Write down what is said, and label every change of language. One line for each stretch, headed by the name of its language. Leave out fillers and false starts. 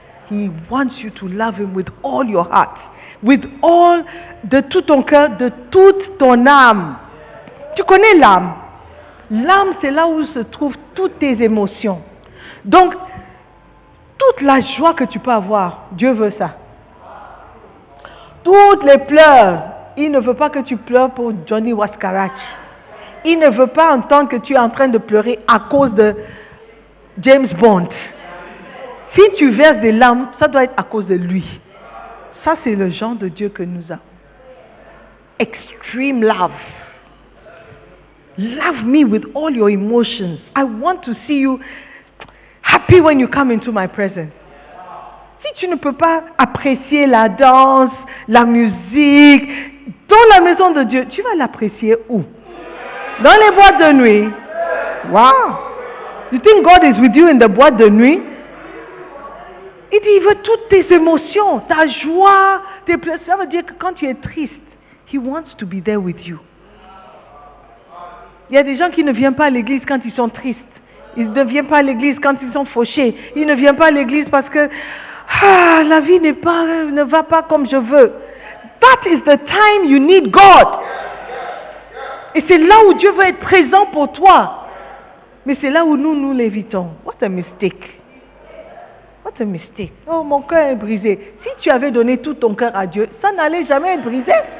English: He wants you to love him with all your heart. With all,
French: de tout ton cœur, de toute ton âme. Tu connais l'âme? L'âme, c'est là où se trouvent toutes tes émotions. Donc, toute la joie que tu peux avoir, Dieu veut ça. Toutes les pleurs, il ne veut pas que tu pleures pour Johnny Waskarach. Il ne veut pas entendre que tu es en train de pleurer à cause de James Bond. Si tu verses des larmes, ça doit être à cause de lui. Ça, c'est le genre de Dieu que nous avons.
English: Extreme love. Love me with all your emotions. I want to see you happy when you come into my presence.
French: Si tu ne peux pas apprécier la danse, la musique, dans la maison de Dieu, tu vas l'apprécier où? Dans les boîtes de nuit. Wow.
English: You think God is with you in the
French: boîte de nuit? Il dit, il veut toutes tes émotions, ta joie, tes pleurs. Ça veut dire que quand tu es triste,
English: He wants to be there with you.
French: Il y a des gens qui ne viennent pas à l'église quand ils sont tristes. Ils ne viennent pas à l'église quand ils sont fauchés. Ils ne viennent pas à l'église parce que la vie ne va pas comme je veux.
English: That is the time you need God.
French: Et c'est là où Dieu veut être présent pour toi. Mais c'est là où nous l'évitons.
English: What a mistake. What a mistake.
French: Oh, mon cœur est brisé. Si tu avais donné tout ton cœur à Dieu, ça n'allait jamais être brisé.